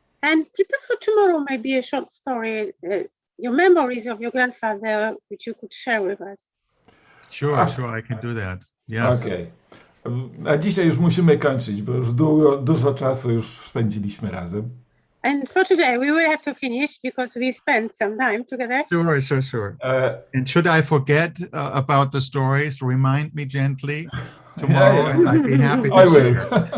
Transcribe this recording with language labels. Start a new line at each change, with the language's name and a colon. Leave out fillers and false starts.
English: And prepare for tomorrow maybe a short story, your memories of your grandfather, which you could share with us. Sure, I can do that. Yes. Okay.
Polish: A dzisiaj już musimy kończyć, bo już dużo czasu już spędziliśmy razem.
English: And for today, we will have to finish because we spent some time together. Sure. And should I forget about the stories, remind me gently tomorrow, and I'd be happy to share.